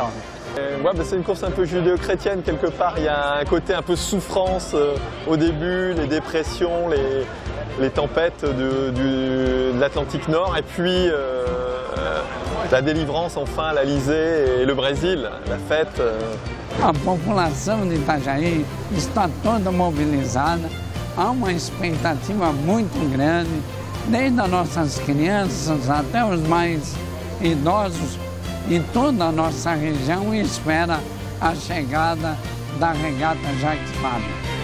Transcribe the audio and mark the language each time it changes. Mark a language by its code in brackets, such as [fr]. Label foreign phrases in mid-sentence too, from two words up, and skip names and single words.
[fr] Ouais, c'est une course un peu judéo-chrétienne quelque part, il y a un côté un peu souffrance au début, les dépressions, les tempêtes de l'Atlantique Nord et puis la délivrance enfin, l'Alizé et le Brésil, la fête. [pt] A população de Itajaí está toda mobilizada, há uma expectativa muito grande, desde as nossas crianças até os mais idosos e toda a nossa região espera a chegada da regata Jacques Vabre.